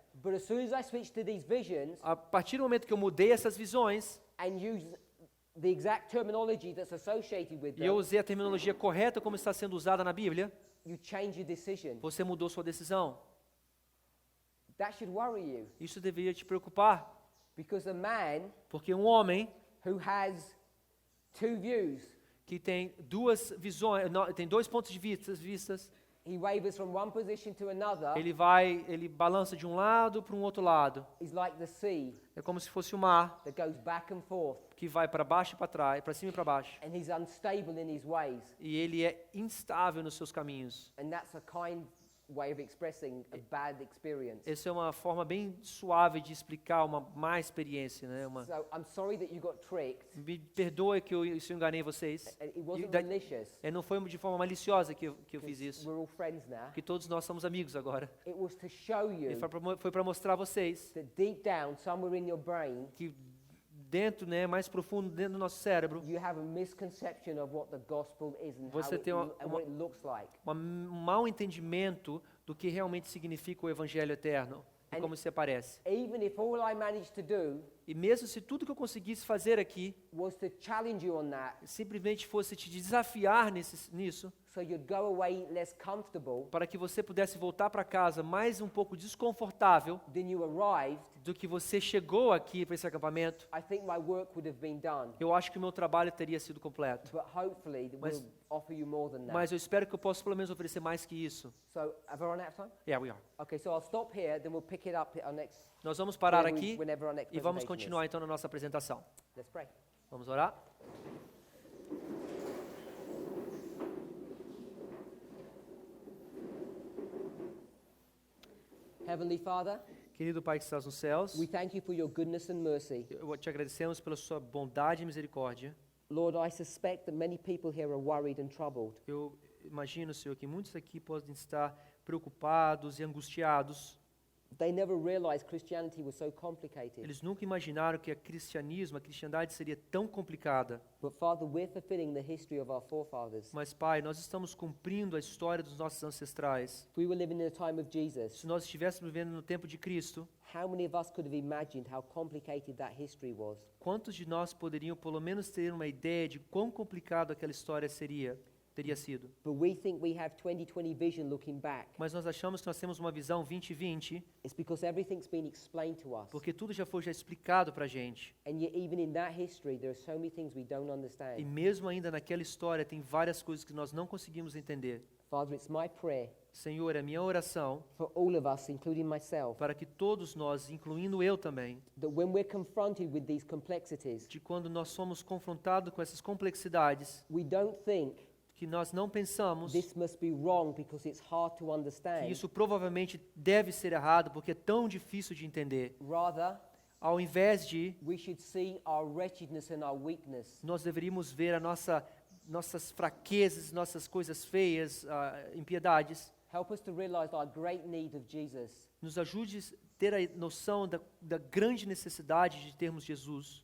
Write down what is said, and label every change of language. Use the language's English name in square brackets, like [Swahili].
[English] But as soon as I switched to these visions [Portuguese] A partir do momento que eu mudei essas visões [English] and used the exact terminology that's associated with [Portuguese] e eu [English] them, [Portuguese] usei a terminologia correta como está sendo usada na Bíblia, [English] you change your decision. [Portuguese] você mudou sua decisão. [English] That should worry you. [Portuguese] Isso deveria te preocupar, [English] Because a man [Portuguese] porque um homem [English] who has two views, [Portuguese] que tem duas visões, tem dois pontos de vistas, [English] he wavers from one position to another, [Portuguese] ele balança de um lado para um outro lado. [English] is like the sea [Portuguese] É como se fosse o mar [English] that goes back and forth, [Portuguese] que vai para baixo e para trás, para cima e para baixo. [English] and he's unstable in his ways. [Portuguese] E ele é instável nos seus caminhos. [English] And that's a kind way of expressing a bad experience. [Portuguese] Essa é uma forma bem suave de explicar uma má experiência, né? [English] So I'm sorry that you got tricked. [Portuguese] Me perdoe que eu enganei vocês. [English] It wasn't that- malicious. [Portuguese] Não foi de forma maliciosa que eu fiz isso. [English] We're all friends now. [Portuguese] Porque todos nós somos amigos agora. [English] It was to show [Portuguese] E [English] you [Portuguese] foi para mostrar a vocês [English] that deep down, somewhere in your brain, [Portuguese] que dentro, né, mais profundo dentro do nosso cérebro, [English] you have a misconception of what the gospel is and, [Portuguese] Você tem [English] and what it looks like. [Portuguese] um mau entendimento do que realmente significa o evangelho eterno e [English] And- [Portuguese] como se aparece. [English] Even if all I managed to do [Portuguese] E mesmo se tudo que eu conseguisse fazer aqui [English] was to challenge you on that, [Portuguese] simplesmente fosse te desafiar nisso, [English] so you'd go away less comfortable [Portuguese] para que você pudesse voltar para casa mais um pouco desconfortável [English] than you arrived, [Portuguese] do que você chegou aqui para esse acampamento, [English] I think my work would have been done. [Portuguese] eu acho que o meu trabalho teria sido completo. [English] But hopefully, [Portuguese] Mas- [English] we'll offer you more than that. [Portuguese] Mas eu espero que eu possa pelo menos oferecer mais que isso. [English] So, have I run out of time? Yeah, we are. Okay, so I'll stop here, then we'll pick it up at our next. [Portuguese] Nós vamos parar [English] whenever [Portuguese] aqui [English] whenever our next [Portuguese] e vamos [English] presentation [Portuguese] continuar então na nossa apresentação. [English] is. Let's pray. [Portuguese] Vamos orar? [English] Heavenly Father, [Portuguese] Querido Pai que estás nos céus, [English] we thank you for your goodness and mercy. [Portuguese] eu te agradecemos pela sua bondade e misericórdia. [English] Lord, I suspect that many people here are worried and troubled. [Portuguese] Eu imagino, Senhor, que muitos aqui podem estar preocupados e angustiados. [English] They never realized Christianity was so complicated. [Portuguese] Eles nunca imaginaram que a cristiandade seria tão complicada. [English] But Father, we're fulfilling the history of our forefathers. [Portuguese] Mas, Pai, nós estamos cumprindo a história dos nossos ancestrais. [English] If we were living in the time of Jesus, [Portuguese] Se nós estivéssemos vivendo no tempo de Cristo, [English] how many of us could have imagined how complicated that history was? [Portuguese] quantos de nós poderiam pelo menos ter uma ideia de quão complicado aquela história teria sido? [English] But we think we have 2020 vision looking back. [Portuguese] Mas nós achamos que nós temos uma visão 2020, [English] It's because everything's been explained to us. [Portuguese] porque tudo já foi explicado para a gente. [English] And yet even in that history, there are so many things we don't [Portuguese] E [English] understand. [Portuguese] mesmo ainda naquela história tem várias coisas que nós não conseguimos entender. [English] Father, it's my prayer [Portuguese] Senhor, é minha oração [English] for all of us, including myself, [Portuguese] para que todos nós, incluindo eu também, [English] that when we're confronted with these complexities, [Portuguese] de quando nós somos confrontados com essas complexidades, [English] we don't think [Portuguese] que nós não pensamos [English] this must be wrong because it's hard to [Portuguese] que [English] understand. [Portuguese] isso provavelmente deve ser errado porque é tão difícil de entender. [English] Rather, [Portuguese] Ao invés de, [English] we should see our wretchedness and our weakness [Portuguese] nós deveríamos ver nossas fraquezas, nossas coisas feias, impiedades. [English] Help us to realize our great need of Jesus, [Portuguese] Nos ajude a ter a noção da grande necessidade de termos Jesus,